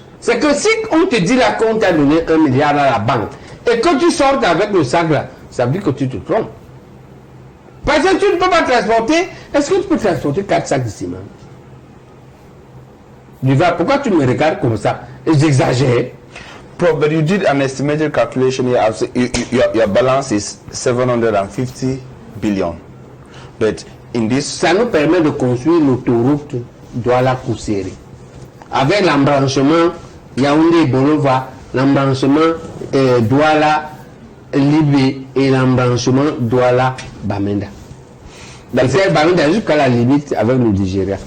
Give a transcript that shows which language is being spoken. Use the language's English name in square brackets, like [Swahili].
[French] C'est que si on te dit là qu'on t'a donné 1 milliard à la banque et que tu sortes avec le sac là, ça veut dire que tu te trompes. Parce que tu ne peux pas transporter. Est-ce que tu peux transporter 4 sacs de ciment? Pourquoi tu me regardes comme ça? J'exagère. [English] Prof, but you did an estimated calculation here. Your balance is 750 billion. But in this... [French] Ça nous permet de construire l'autoroute Douala-Kousseri. Avec l'embranchement Yaoundé-Bolova, l'embranchement Douala-Libé et l'embranchement Douala-Bamenda. C'est Bamenda jusqu'à la limite avec le Nigeria.